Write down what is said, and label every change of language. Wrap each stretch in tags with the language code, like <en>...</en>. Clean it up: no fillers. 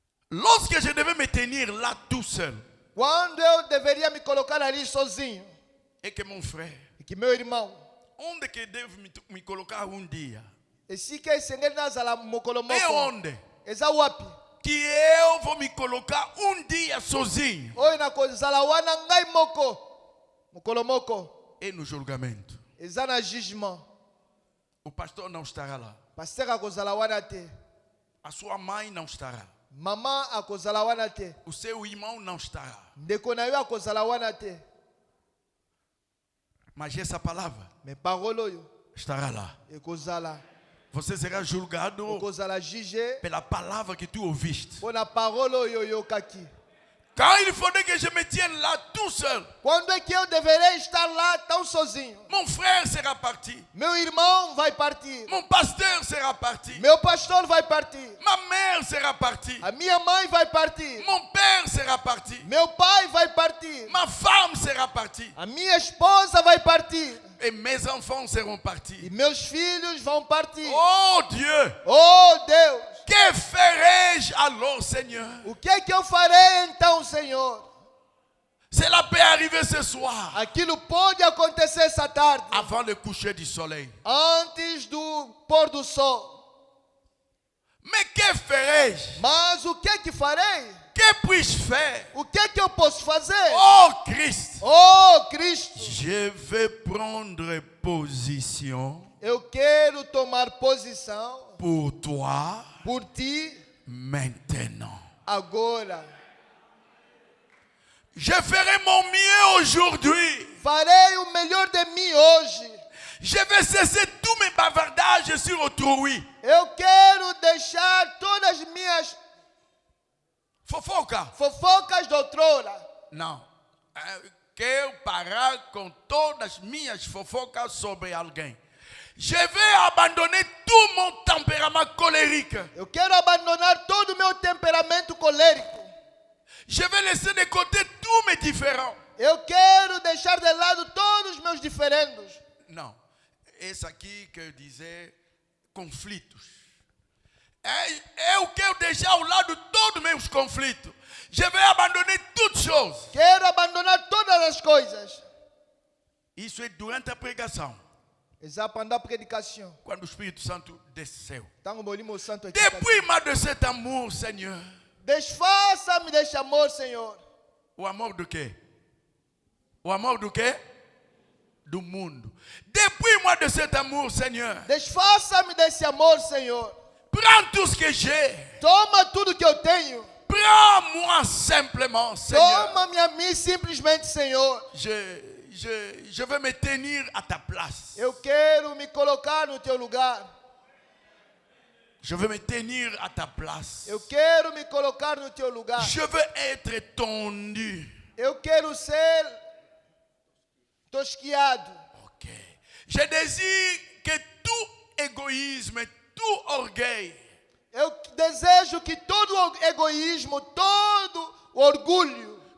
<fr>Lorsque je devais me tenir là tout seul,</fr> <pt>quando eu deveria me colocar ali sozinho,</pt> <fr>et que mon frère,</fr> <pt>e que meu irmão, onde que devo me colocar dia?</pt> <ln>esse que sengeli nazala mokolo</ln> <pt>E</pt> <ln>moko,</ln> <pt>onde?</pt> <ln>eza wapi?</ln> <pt>Que eu vou me colocar dia sozinho.</pt> <ln>Oyo nakozala wana ngai moko, mokolo moko,</ln> <pt>E no julgamento,</pt> <ln>eza na jugement.</ln> <pt>o pastor não estará lá.</pt> <ln>Pasteur akozala wana te,</ln> <pt>A sua mãe não estará.</pt> <ln>mama akozala wana te,</ln> <pt>O seu irmão não estará.</pt> <ln>ndeko na yo akozala wana te.</ln> <pt>Mas essa palavra</pt> <ln>Me parole oyo</ln> <pt>estará lá.</pt> <ln>ekozala,</ln> <pt>Você será julgado</pt> <ln>okozala juge</ln> <pt>pela palavra que tu ouviste.</pt> <ln>pona parole oyo oyokaki.</ln> <fr>Quand il faudrait que je me tienne là tout seul,</fr> <pt>Quando é que eu deverei estar lá tão sozinho?</pt> <fr>mon frère sera parti.</fr> <pt>Meu irmão vai partir,</pt> <fr>Mon pasteur sera parti.</fr> <pt>meu pastor vai partir,</pt> <fr>Ma mère sera partie.</fr> <pt>a minha mãe vai partir,</pt> <fr>Mon père sera parti.</fr> <pt>meu pai vai partir,</pt> <fr>Ma femme sera partie.</fr> <pt>a minha esposa vai partir</pt> <fr>Et mes enfants seront</fr> <pt>e</pt> <fr>partis.</fr> <pt>meus filhos vão partir.</pt> <fr>Oh Dieu,</fr> <pt>Oh Deus,</pt> <fr>que ferai-je alors, Seigneur?</fr> <pt>o que é que eu farei então, Senhor?</pt> <fr>Cela peut arriver ce soir,</fr> <pt>Aquilo pode acontecer essa tarde,</pt> <fr>avant le coucher du soleil.</fr> <pt>antes do pôr do sol.</pt> <fr>Mais que ferai-je?</fr> <pt>Mas o que é que farei?</pt> <fr>Que puis-je faire?</fr> <pt>O que é que eu posso fazer?</pt> <fr>Oh Christ,</fr> <pt>Oh Cristo,</pt> <fr>je vais prendre position</fr> <pt>eu quero tomar posição</pt> <fr>pour toi</fr> <pt>por ti</pt> <fr>maintenant.</fr> <pt>agora.</pt> <fr>Je ferai mon mieux aujourd'hui.</fr> <pt>Farei o melhor de mim hoje.</pt> <fr>Je vais cesser tous mes bavardages sur autrui.</fr> <pt>Eu quero deixar todas as minhas Fofoca. fofocas de outrora. Não. Quero parar com todas as minhas fofocas sobre alguém.</pt> <fr>Je vais abandonner tout mon tempérament colérique.</fr> <pt>Eu quero abandonar todo o meu temperamento colérico.</pt> <fr>Je vais laisser de côté tous mes différends.</fr> <pt>Eu quero deixar de lado todos os meus diferendos. Não. Esse aqui que eu dizer conflitos. Eu quero deixar ao lado todos os meus conflitos.</pt> <fr>Je vais abandonner toutes choses.</fr> <pt>Quero abandonar todas as coisas. Isso é durante a pregação. Exato, pendant a predicação. Quando o Espírito Santo desceu.</pt> <ln>Tango molimo santo aqui.</ln> <fr>Dépouille-moi de cet amour, Seigneur.</fr> <pt>Desfaça-me deste amor, Senhor. O amor do quê? O amor do quê? Do mundo.</pt> <fr>Dépouille-moi de cet amour, Seigneur.</fr> <pt>Desfaça-me desse amor, Senhor.</pt> <fr>Prends tout ce que j'ai.</fr> <pt>Toma tudo que eu tenho.</pt> <fr>Prends-moi simplement, Seigneur.</fr> <pt>Toma-me a mim simplesmente, Senhor.</pt> <fr>Je vais me tenir à ta place.</fr> <pt>Eu quero me colocar no teu lugar.</pt> <fr>Je veux me tenir à ta place.</fr> <pt>Eu quero me colocar no teu lugar.</pt> <fr>Je veux être tondu.</fr> <pt>Eu quero ser tosquiado. Ok.</pt> <fr>Je désire que tout égoïsme, tout orgueil,</fr> <pt>Eu desejo que todo egoísmo, todo orgulho,</pt>